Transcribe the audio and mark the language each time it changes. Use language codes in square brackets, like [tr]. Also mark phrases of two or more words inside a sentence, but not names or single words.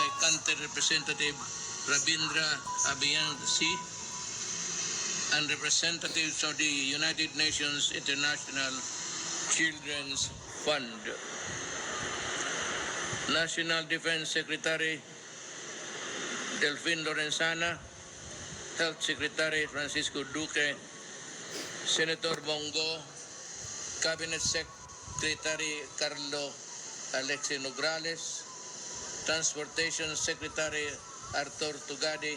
[en] Granted Representative Rabindra Abhiyansi, and representatives of the United Nations International Children's Fund. National Defense Secretary Delfin Lorenzana, Health Secretary Francisco Duque, Senator Bongo, Cabinet Secretary Carlo Alexi Nograles, Transportation Secretary Arthur Tugadi,